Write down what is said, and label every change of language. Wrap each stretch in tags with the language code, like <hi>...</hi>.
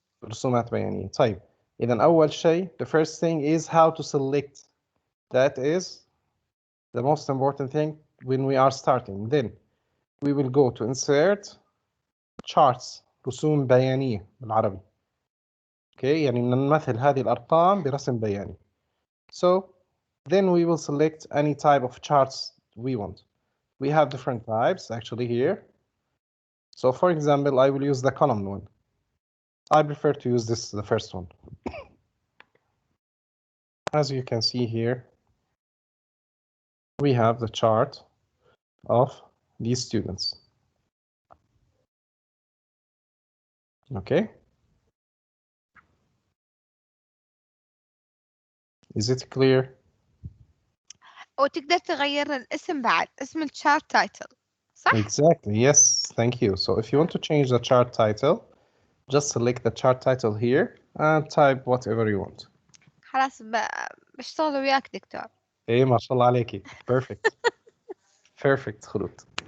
<ar>رسومات بيانية. طيب إذا أول شيء,</ar> <en>the first thing is how to select. That is the most important thing when we are starting. Then we will go to insert charts</en> <ar>رسوم بيانية بالعربي.</ar> <en>Okay,</en> <ar>يعني نمثل هذه الأرقام برسم بياني.</ar> <en>So then we will select any type of charts we want. We have different types actually here. So for example, I will use the column one. I prefer to use this, the first one. As you can see here, we have the chart of these students. Okay. Is it clear?</en> <ar>وتقدر تغير الاسم بعد، اسم الشارت تايتل، صح؟</ar> <en>Exactly. Yes. Thank you. So if you want to change the chart title, just select the chart title here and type whatever you want.</en> <ar>خلاص بشتغل وياك دكتور. ايه ما شاء الله عليكي.</ar> <en>Perfect. Perfect خلود.</en>